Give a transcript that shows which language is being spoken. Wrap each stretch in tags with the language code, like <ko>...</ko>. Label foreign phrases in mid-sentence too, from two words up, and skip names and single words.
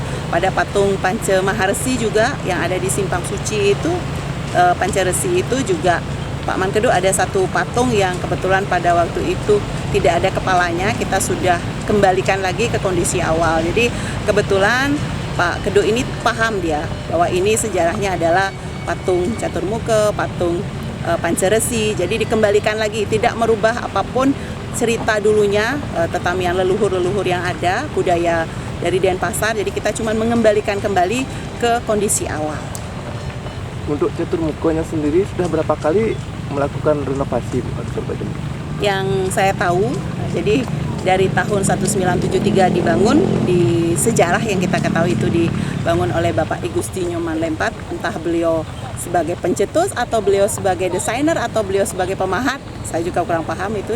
<id>Pada patung Panca Maharesi juga yang ada di Simpang Suci itu, Panca Resi itu juga Pak Man Kedo ada satu patung yang kebetulan pada waktu itu tidak ada kepalanya, kita sudah kembalikan lagi ke kondisi awal. Jadi kebetulan Pak Kedo ini paham dia bahwa ini sejarahnya adalah patung catur muka, patung Panca Resi, jadi dikembalikan lagi, tidak merubah apapun cerita dulunya, tetamian leluhur-leluhur yang ada, budaya dari Denpasar, jadi kita cuma mengembalikan kembali ke kondisi awal. Untuk catur mukanya sendiri sudah berapa kali melakukan renovasi? Yang saya tahu, jadi dari tahun 1973 dibangun, di sejarah yang kita ketahui itu dibangun oleh Bapak I Gusti Nyoman Lempat, entah beliau sebagai pencetus atau beliau sebagai desainer atau beliau sebagai pemahat, saya juga kurang paham itu.</id>